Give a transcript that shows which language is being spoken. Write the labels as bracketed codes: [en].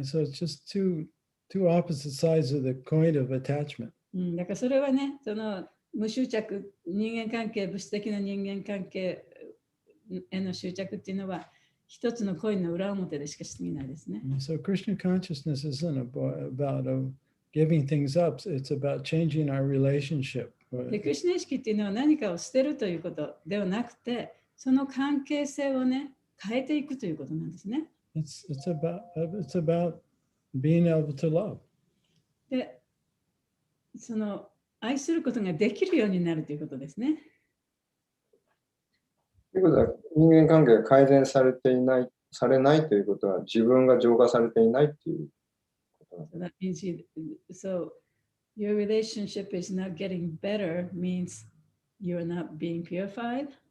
[en] Right, so it's just two opposite sides of the coin of attachment. [ja] だからそれはね、その無執着、人間関係、物質的な人間関係への執着っていうのは、一つのコインの裏表でしか過ぎないですね。 [en] So Krishna consciousness isn't about giving things up, it's about changing our relationship. [ja] で、クリシュナ意識っていうのは何かを捨てるということではなくて、その関係性をね、変えていくということなんですね。 [en] It's about being able to love. [ja] で、その愛することができるようになるということですね。ということは、人間関係が改善されないということは、自分が浄化されていないということなんです。 [en] So your relationship is not getting better means you're not being purified.